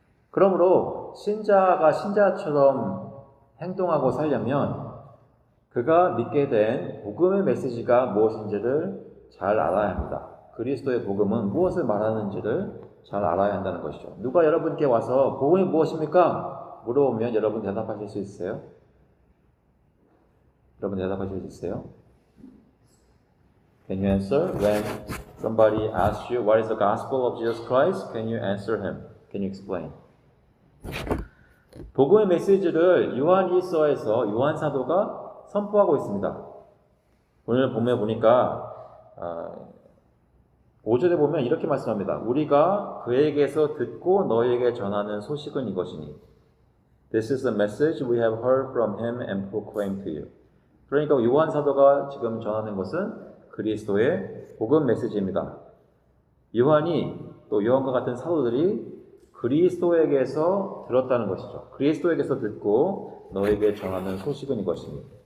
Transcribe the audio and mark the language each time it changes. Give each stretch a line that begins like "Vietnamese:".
Korean: 그러므로 신자가 신자처럼 행동하고 살려면 그가 믿게 된 복음의 메시지가 무엇인지를 잘 알아야 합니다. 그리스도의 복음은 무엇을 말하는지를 잘 알아야 한다는 것이죠. 누가 여러분께 와서 복음이 무엇입니까? 물어보면 여러분 대답하실 수 있어요? 여러분 대답하실 수 있어요?
English: Can you answer? When somebody asks you what is the gospel of Jesus Christ, can you answer him? Can you explain?
Korean: 복음의 메시지를 요한 1서에서 요한 사도가 선포하고 있습니다. 오늘 본문에 보니까 5절에 보면 이렇게 말씀합니다. 우리가 그에게서 듣고 너에게 전하는 소식은 이것이니
English: This is the message we have heard from him and proclaim to you.
Korean: 그러니까 요한 사도가 지금 전하는 것은 그리스도의 복음 메시지입니다. 요한이 또 요한과 같은 사도들이 그리스도에게서 들었다는 것이죠. 그리스도에게서 듣고 너에게 전하는 소식은 이것이니.